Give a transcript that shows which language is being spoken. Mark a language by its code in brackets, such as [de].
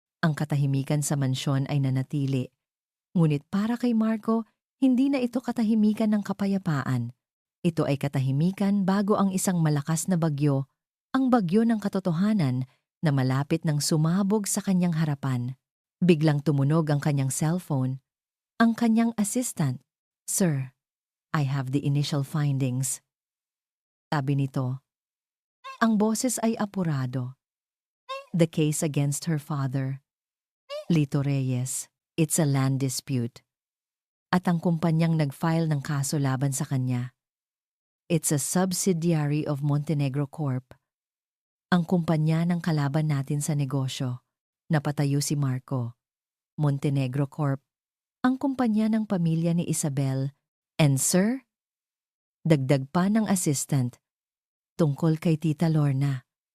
[tl] Ang katahimikan sa mansyon ay nanatili. Ngunit para kay Marco, hindi na ito katahimikan ng kapayapaan. Ito ay katahimikan bago ang isang malakas na bagyo, ang bagyo ng katotohanan na malapit ng sumabog sa kanyang harapan. Biglang tumunog ang kanyang cellphone. Ang kanyang [en] assistant, "Sir, I have the initial findings." [tl] Sabi nito, ang boses ay apurado. [en] The case against her father, Lito Reyes. It's a land dispute. [tl] At ang kumpanyang nag-file ng kaso laban sa kanya. [en] It's a subsidiary of Montenegro Corp. [tl] Ang kumpanya ng kalaban natin sa negosyo. Napatayo si Marco. Montenegro Corp. Ang kumpanya ng pamilya ni Isabel. [en] And sir? [tl] Dagdag pa ng assistant. Tungkol kay Tita Lorna.